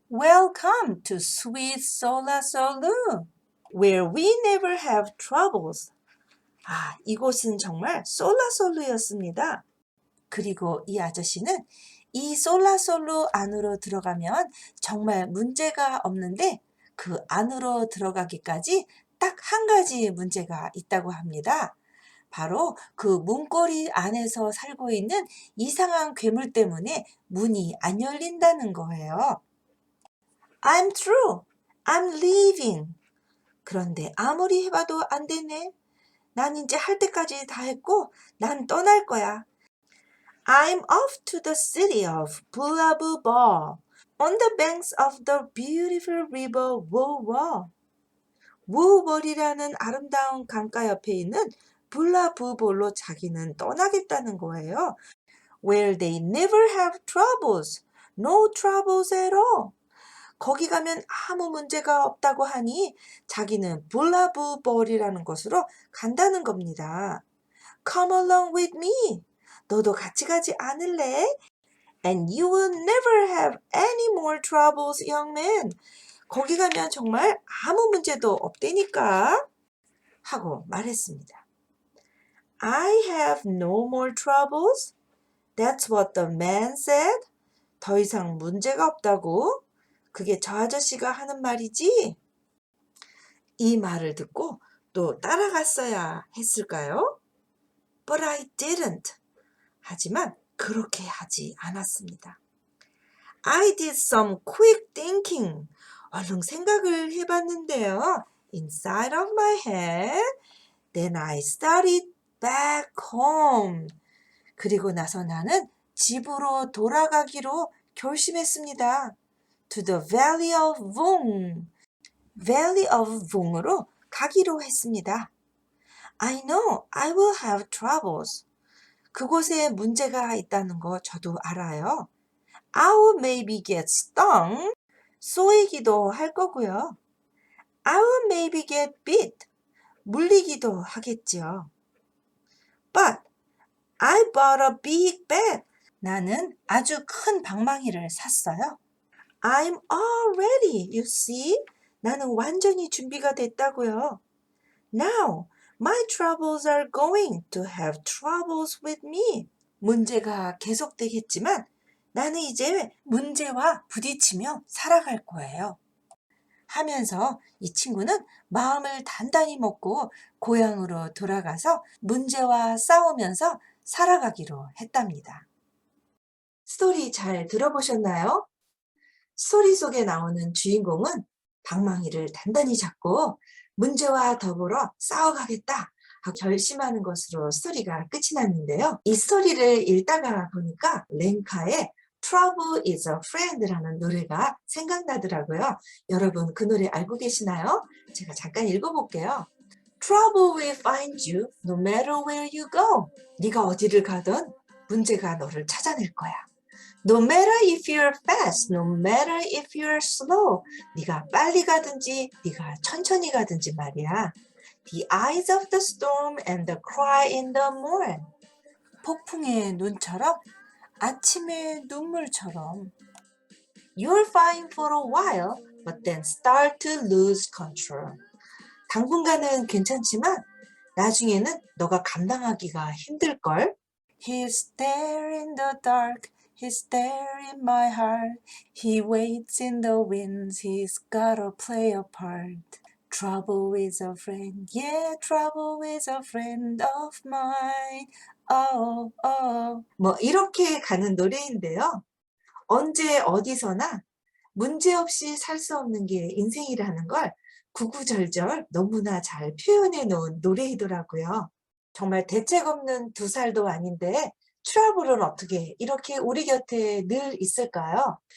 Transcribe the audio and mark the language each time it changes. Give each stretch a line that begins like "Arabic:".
English: Welcome to sweet Solasolu, where we never have troubles.
Korean: 아, 이곳은 정말 솔라솔루였습니다. 그리고 이 아저씨는 이 솔라솔루 안으로 들어가면 정말 문제가 없는데 그 안으로 들어가기까지 딱 한 가지 문제가 있다고 합니다. 바로 그 문고리 안에서 살고 있는 이상한 괴물 때문에 문이 안 열린다는 거예요.
English: I'm through. I'm leaving.
Korean: 그런데 아무리 해봐도 안 되네. 난 이제 할 때까지 다 했고 난 떠날 거야.
English: I'm off to the city of Bulabuba on the banks of the beautiful river Wowo.
Korean: 우월이라는 아름다운 강가 옆에 있는 블라부볼로 자기는 떠나겠다는 거예요.
English: Where they never have troubles. No troubles at all.
Korean: 거기 가면 아무 문제가 없다고 하니 자기는 블라부볼이라는 곳으로 간다는 겁니다.
English: Come along with me.
Korean: 너도 같이 가지 않을래?
English: And you will never have any more troubles, young man.
Korean: 거기 가면 정말 아무 문제도 없다니까 하고 말했습니다.
English: I have no more troubles. That's what the man said.
Korean: 더 이상 문제가 없다고? 그게 저 아저씨가 하는 말이지? 이 말을 듣고 또 따라갔어야 했을까요?
English: But I didn't.
Korean: 하지만 그렇게 하지 않았습니다.
English: I did some quick thinking.
Korean: 얼른 생각을 해봤는데요.
English: Inside of my head. Then I started back home.
Korean: 그리고 나서 나는 집으로 돌아가기로 결심했습니다.
English: To the Valley of Vung. Valley of Vung으로
Korean: 가기로 했습니다.
English: I know I will have troubles.
Korean: 그곳에 문제가 있다는 거 저도 알아요.
English: I will maybe get stung.
Korean: 쏘이기도 할 거고요.
English: I will maybe get bit.
Korean: 물리기도 하겠지요.
English: But I bought a big bag.
Korean: 나는 아주 큰 방망이를 샀어요.
English: I'm all ready, you see?
Korean: 나는 완전히 준비가 됐다고요.
English: Now, my troubles are going to have troubles with me.
Korean: 문제가 계속되겠지만 나는 이제 문제와 부딪히며 살아갈 거예요. 하면서 이 친구는 마음을 단단히 먹고 고향으로 돌아가서 문제와 싸우면서 살아가기로 했답니다. 스토리 잘 들어보셨나요? 스토리 속에 나오는 주인공은 방망이를 단단히 잡고 문제와 더불어 싸워가겠다 하고 결심하는 것으로 스토리가 끝이 났는데요. 이 스토리를 읽다가 보니까 렌카의 Trouble is a Friend라는 노래가 생각나더라고요. 여러분 그 노래 알고 계시나요? 제가 잠깐 읽어볼게요.
English: Trouble will find you no matter where you go.
Korean: 네가 어디를 가든 문제가 너를 찾아낼 거야.
English: No matter if you're fast, no matter if you're slow.
Korean: 네가 빨리 가든지 네가 천천히 가든지 말이야.
English: The eyes of the storm and the cry in the morn.
Korean: 폭풍의 눈처럼 아침의 눈물처럼.
English: You're fine for a while, but then start to lose control.
Korean: 당분간은 괜찮지만 나중에는 너가 감당하기가 힘들걸.
English: He's there in the dark. He's there in my heart. He waits in the winds. He's gotta play a part. Trouble is a friend. Yeah, trouble is a friend of mine. Oh, oh.
Korean: 뭐 이렇게 가는 노래인데요. 언제 어디서나 문제없이 살 수 없는 게 인생이라는 걸 구구절절 너무나 잘 표현해 놓은 노래이더라고요. 정말 대책 없는 두 살도 아닌데 트러블은 어떻게 이렇게 우리 곁에 늘 있을까요?